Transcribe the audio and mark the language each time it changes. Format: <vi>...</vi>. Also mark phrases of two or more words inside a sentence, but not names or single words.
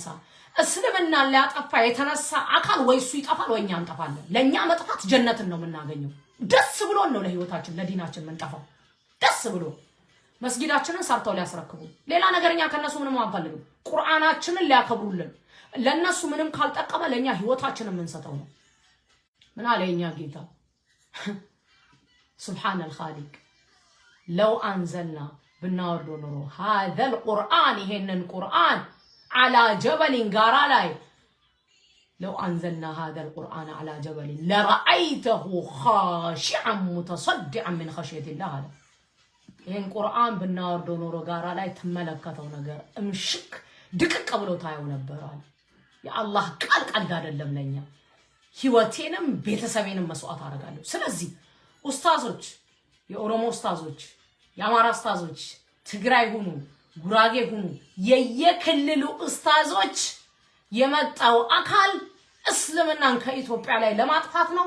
<am>እስልምና ሊያጠፋ የተነሳ አካል ወይ እሱ ይጠፋል ወይ እኛ እንጠፋለን። ለኛ መጥፋት ጀነትን ነው የምናገኘው። ደስ ብሎን ነው ለህይወታችን ለዲናችን የምንጠፋው። ደስ ብሎ መስጊዳችንን ሰርተው ሊያስረክቡ ሌላ ነገርኛ ከነሱ ምንም አንፈልግም። ቁርአናችንን ሊያከብሩልን ለነሱ ምንም ካልጠቀመ ለኛ ህይወታችንን የምንሰጠው ነው። ምን አለ የኛ ጌታ</am> <ar>سبحان الخالق لو أنزلنا</ar> <am>ብናወርዶ ኖሮ</am> <ar>هذا القرآن</ar> <am>ይሄንን ቁርአን</am> <ar>على جبل</ar> <am>ጋራ ላይ</am> <ar>لو أنزلنا هذا القرآن على جبل لرأيته خاشعا متصدعا من خشية الله.</ar> <am>ይሄን ቁርአን ብናወርዶ ኖሮ ጋራ ላይ ተመለከተው ነገር እምሽክ ድቅቅ ብሎ ታየው ነበር አለ። የአላህ ቃል ቀልድ አይደለም። ለኛ ህይወቴንም ቤተሰቤንም መስዋዕት አደርጋለሁ። ስለዚህ ኡስታዞች፣ የኦሮሞ ኡስታዞች፣ የአማራ ኡስታዞች፣ ትግራይ ሁኑ ጉራጌ ሁኑ የየክልሉ ኡስታዞች የመጣው አካል እስልምናን ከኢትዮጵያ ላይ ለማጥፋት ነው።</am>